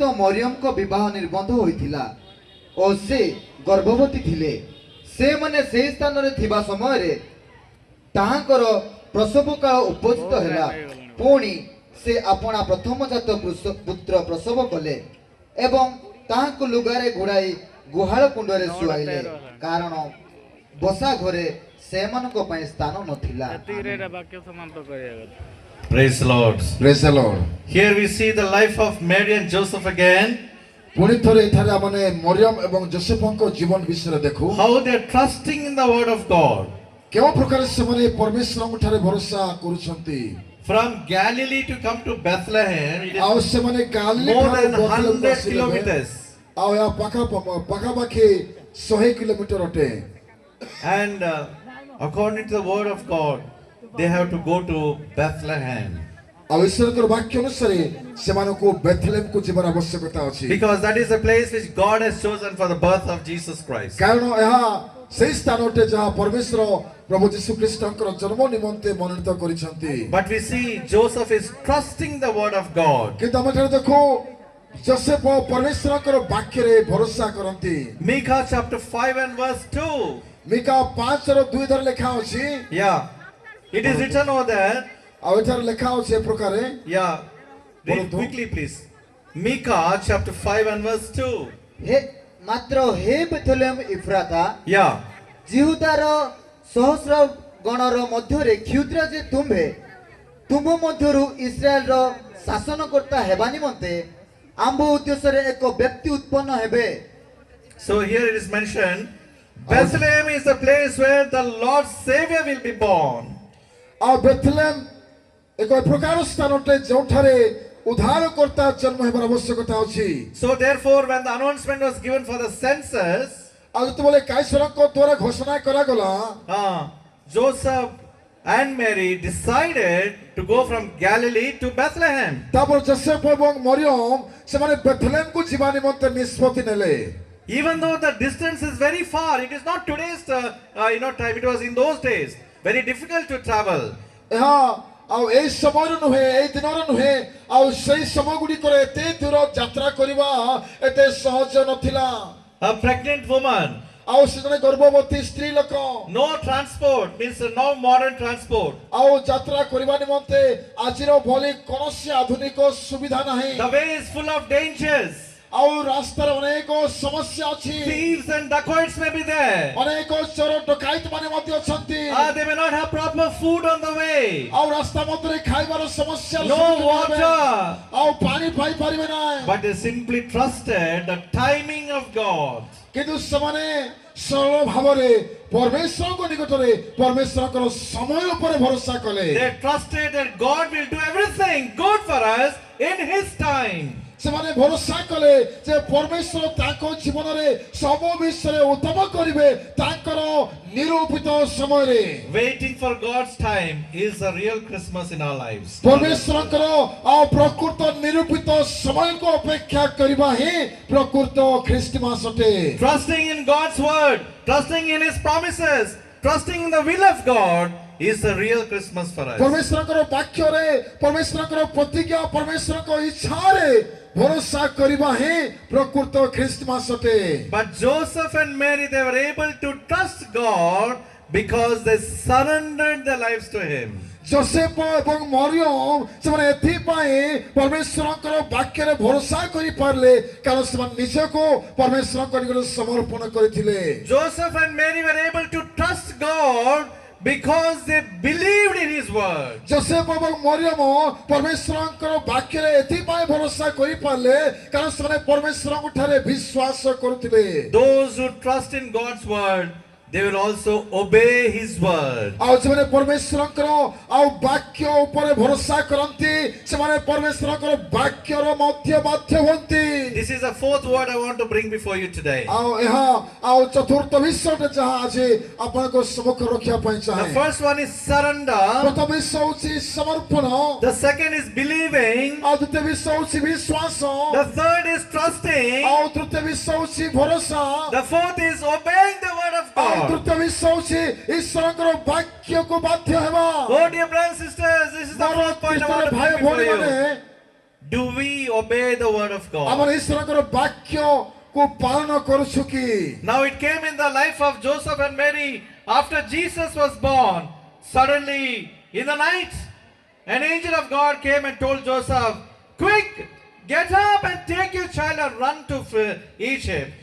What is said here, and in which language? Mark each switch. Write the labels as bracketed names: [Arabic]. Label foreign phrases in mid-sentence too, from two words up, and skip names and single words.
[Odia] ମରିୟମଙ୍କ ବିବାହ ନିର୍ବନ୍ଧ ହୋଇଥିଲା ଓ ସେ ଗର୍ଭବତୀ ଥିଲେ ସେମାନେ ସେହି ସ୍ଥାନରେ ଥିବା ସମୟରେ ତାହାଙ୍କର ପ୍ରସବ କାଳ ଉପସ୍ଥିତ ହେଲା ପୁଣି ସେ ଆପଣା ପ୍ରଥମଜାତ ପୁତ୍ର ପ୍ରସବ କଲେ ଏବଂ ତାହାଙ୍କୁ ଲୁଗାରେ ଘୋଡ଼ାଇ ଗୁହାଳ କୁଣ୍ଡରେ ଶୁଆଇଲେ କାରଣ ବସା ଘରେ ସେମାନଙ୍କ ପାଇଁ ସ୍ଥାନ ନଥିଲା। [English] Praise the Lord. Praise the Lord. Here we see the life of Mary and Joseph again. [Odia] ପୁଣି ଥରେ ଏଠାରେ ଆମେ ମରିୟମ ଏବଂ ଯୋସେଫଙ୍କ ଜୀବନ ବିଷୟରେ ଦେଖୁ [English] How they are trusting in the word of God. [Odia] କେଉଁ ପ୍ରକାର ସେମାନେ ପରମେଶ୍ୱରଙ୍କ ଠାରେ ଭରସା କରୁଛନ୍ତି। [English] From Galilee to come to Bethlehem, it is [Odia] ଆଉ ସେମାନେ ଗାଲିଲି [English] more [Odia] ଠାରୁ [English] than [Odia] ବେଥଲେହେମକୁ 100 ଆସିଲେ। [English] kilometers. [Odia] ଆଉ ଏହା ପାଖାପାଖି 100 କିଲୋମିଟର ଅଟେ। [English] And according to the word of God, they have to go to Bethlehem. [Odia] ଆଉ ଈଶ୍ୱରଙ୍କର ବାକ୍ୟ ଅନୁସାରେ ସେମାନଙ୍କୁ ବେଥଲେହେମକୁ ଯିବାର ଆବଶ୍ୟକତା ଅଛି। [English] Because that is the place which God has chosen for the birth of Jesus Christ. [Odia] କାରଣ ଏହା ସେହି ସ୍ଥାନ ଅଟେ ଯାହା ପରମେଶ୍ୱର ପ୍ରଭୁ ଯୀଶୁ ଖ୍ରୀଷ୍ଟଙ୍କର ଜନ୍ମ ନିମନ୍ତେ ମନୋନୀତ କରିଛନ୍ତି। [English] But we see Joseph is trusting the word of God. [Odia] କିନ୍ତୁ ଆମେ ଏଠାରେ ଦେଖୁ ଯୋସେଫ ପରମେଶ୍ୱରଙ୍କର ବାକ୍ୟରେ ଭରସା କରନ୍ତି। [English] Micah chapter 5 and verse 2. [Odia] ମିକା 5:2 ଧାରେ ଲେଖା ଅଛି। [English] Yeah. It is written over there. [Odia] ଆଉ ଏଠାରେ ଲେଖା ଅଛି ଏ ପ୍ରକାରେ। [English] Yeah. Read Both. quickly please. Micah chapter 5 and verse 2. [Odia] हे ମାତ୍ର ହେ ବେଥଲେହେମ ଇଫ୍ରାତା [English] Yeah. [Odia] ଜିହୁଦାର ସହସ୍ର ଗଣର ମଧ୍ୟରେ କ୍ଷୁଦ୍ର ଯେ ତୁମ୍ଭ ମଧ୍ୟରୁ ଇସ୍ରାଏଲର ଶାସନକର୍ତ୍ତା ହେବା ନିମନ୍ତେ ଆମ୍ଭ ଉଦ୍ଦେଶ୍ୟରେ ଏକ ବ୍ୟକ୍ତି ଉତ୍ପନ୍ନ ହେବେ। [English] So here it is mentioned, Bethlehem is the place where the Lord's Savior will be born. [Odia] ଆଉ ବେଥଲେହେମ ଏକ ପ୍ରକାର ସ୍ଥାନ ଅଟେ ଯେଉଁଠାରେ ଉଦ୍ଧାରକର୍ତ୍ତା ଜନ୍ମ ହେବାର ଆବଶ୍ୟକତା ଅଛି। [English] So therefore, when the announcement was given for the census, [Odia] ଆଉ ଯେତେବେଳେ କାଇସରଙ୍କ ଦ୍ୱାରା ଘୋଷଣା କରାଗଲା [English] Joseph and Mary decided to go from Galilee to Bethlehem. [Odia] ତାପରେ ଯୋସେଫ ଏବଂ ମରିୟମ ସେମାନେ ବେଥଲେହେମକୁ ଯିବା ନିମନ୍ତେ ନିଷ୍ପତ୍ତି ନେଲେ। [English] Even though the distance is very far, it is not today's time, it was in those days. Very difficult to travel. [Odia] ଏହା ଆଉ ଏଇ ସମୟର ନୁହେଁ, ଏଇ ଦିନର ନୁହେଁ, ଆଉ ସେଇ ସମୟ ଗୁଡ଼ିକରେ ଏତେ ଦୂର ଯାତ୍ରା କରିବା ଏତେ ସହଜ ନଥିଲା। [English] A pregnant woman, [Odia] ଆଉ ସେ ଜଣେ ଗର୍ଭବତୀ ସ୍ତ୍ରୀ ଲୋକ [English] no transport, means no modern transport. [Odia] ଆଉ ଯାତ୍ରା କରିବା ନିମନ୍ତେ ଆଜିର ଭଳି କୌଣସି ଆଧୁନିକ ସୁବିଧା ନାହିଁ। [English] The way is full of dangers. [Odia] ଆଉ ରାସ୍ତାରେ ଅନେକ ସମସ୍ୟା ଅଛି। [English] Thieves and dacoits may be there. [Odia] ଅନେକ ଚୋର ଡକାୟତ ମାନେ ମଧ୍ୟ ଅଛନ୍ତି। [English] They may not have proper food on the way. [Odia] ଆଉ ରାସ୍ତା ମଧ୍ୟରେ ଖାଇବାର ସମସ୍ୟା [English] No water. [Odia] ଆଉ ପାଣି ପାଇପାରିବେ ନାହିଁ। [English] But they simply trusted the timing of God. [Odia] କିନ୍ତୁ ସେମାନେ ସରଳ ଭାବରେ ପରମେଶ୍ୱରଙ୍କ ନିକଟରେ ପରମେଶ୍ୱରଙ୍କର ସମୟ ଉପରେ ଭରସା କଲେ। [English] They trusted that God will do everything good for us in His time. [Odia] ସେମାନେ ଭରସା କଲେ ଯେ ପରମେଶ୍ୱର ତାଙ୍କ ଜୀବନରେ ସବୁ ବିଷୟରେ ଉତ୍ତମ କରିବେ ତାଙ୍କର ନିରୂପିତ ସମୟରେ। [English] Waiting for God's time is a real Christmas in our lives. [Odia] ପରମେଶ୍ୱରଙ୍କର ଆଉ ପ୍ରକୃତ ନିରୂପିତ ସମୟକୁ ଅପେକ୍ଷା କରିବା ହିଁ ପ୍ରକୃତ ଖ୍ରୀଷ୍ଟମାସ ଅଟେ। [English] Trusting in God's word, trusting in His promises, trusting in the will of God is a real Christmas for us. [Odia] ପରମେଶ୍ୱରଙ୍କର ବାକ୍ୟରେ ପରମେଶ୍ୱରଙ୍କର ପ୍ରତିଜ୍ଞା ପରମେଶ୍ୱରଙ୍କ ଇଚ୍ଛାରେ ଭରସା କରିବା ହିଁ ପ୍ରକୃତ ଖ୍ରୀଷ୍ଟମାସ ଅଟେ। [English] But Joseph and Mary, they were able to trust God because they surrendered their lives to Him. [Odia] ଯୋସେଫ ଏବଂ ମରିୟମ ସେମାନେ ଏଥିପାଇଁ ପରମେଶ୍ୱରଙ୍କର ବାକ୍ୟରେ ଭରସା କରିପାରିଲେ କାରଣ ସେମାନେ ନିଜକୁ ପରମେଶ୍ୱରଙ୍କ ନିକଟରେ ସମର୍ପଣ କରିଥିଲେ। [English] Joseph and Mary were able to trust God because they believed in His word. [Odia] ଯୋସେଫ ଏବଂ ମରିୟମ ପରମେଶ୍ୱରଙ୍କର ବାକ୍ୟରେ ଏଥିପାଇଁ ଭରସା କରିପାରିଲେ କାରଣ ସେମାନେ ପରମେଶ୍ୱରଙ୍କ ଠାରେ ବିଶ୍ୱାସ କରୁଥିଲେ। [English] Those who trust in God's word, they will also obey His word. [Odia] ଆଉ ସେମାନେ ପରମେଶ୍ୱରଙ୍କର ଆଉ ବାକ୍ୟ ଉପରେ ଭରସା କରନ୍ତି ସେମାନେ ପରମେଶ୍ୱରଙ୍କର ବାକ୍ୟର ମଧ୍ୟ ବାଧ୍ୟ ହୁଅନ୍ତି। [English] This is the fourth word I want to bring before you today. [Odia] ଆଉ ଏହା ଆଉ ଚତୁର୍ଥ ବିଷୟଟେ ଯାହା ଆଜି ଆପଣଙ୍କ ସମ୍ମୁଖରେ ରଖିବା ପାଇଁ [English] The [Odia] ଚାହେଁ। [English] first one is surrender. [Odia] ପ୍ରଥମ ବିଷୟ ହେଉଛି ସମର୍ପଣ। [English] The second is believing. [Odia] ଆଉ ଦ୍ୱିତୀୟ ବିଷୟ ହେଉଛି ବିଶ୍ୱାସ। [English] The third is trusting. [Odia] ଆଉ ତୃତୀୟ ବିଷୟ ହେଉଛି ଭରସା। [English] The fourth is obeying the word of [Odia] ଆଉ [English] God. [Odia] ତୃତୀୟ ବିଷୟ ହେଉଛି ଈଶ୍ୱରଙ୍କର ବାକ୍ୟକୁ ବାଧ୍ୟ ହେବା। [English] Oh dear brothers and sisters, this is the fourth point I want to [Odia] ଭାଇ [English] bring before [Odia] ଭଉଣୀମାନେ [English] you. Do we obey the word of God? [Odia] ଆମର ଈଶ୍ୱରଙ୍କର ବାକ୍ୟକୁ ପାଳନ କରୁଛୁ କି? [English] Now it came in the life of Joseph and Mary after Jesus was born. Suddenly in the night, An angel of God came and told Joseph, quick, get up and take your child and run to Egypt.